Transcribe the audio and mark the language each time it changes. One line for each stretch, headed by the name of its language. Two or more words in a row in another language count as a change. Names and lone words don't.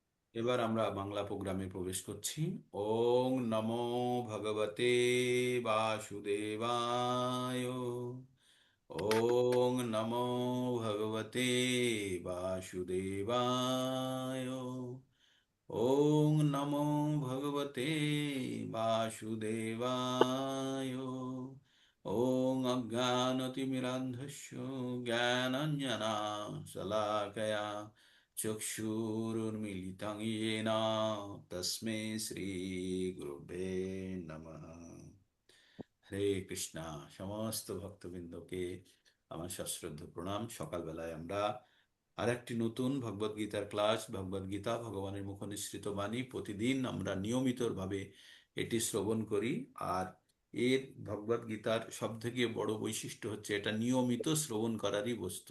Bangla: এবার আমরা বাংলা প্রোগ্রামে প্রবেশ করছি।
Sanskrit: ওং নমো ভগবতে বাসুদেবায়। ওং নমো ভগবতে বাসুদেবায়। ওং নমো ভগবতে বাসুদেবায়। ওং অজ্ঞানতিমিরান্ধস্য জ্ঞানাঞ্জনাশলাকয়া চক্ষুरुन्मीलितं येन तस्मै শ্রীগুরুবে নমঃ।
Bangla: হরে কৃষ্ণা। সমস্ত ভক্তবৃন্দকে আমার সশ্রদ্ধ প্রণাম। সকালবেলায় আমরা আরেকটি নতুন ভগবদ গীতার ক্লাস, ভগবদ গীতা ভগবানের মুখ নিঃসৃত বাণী, প্রতিদিন আমরা নিয়মিতভাবে এটি শ্রবণ করি। আর এর ভগবদ গীতার সব থেকে বড় বৈশিষ্ট্য হচ্ছে এটা নিয়মিত শ্রবণ করারই বস্তু।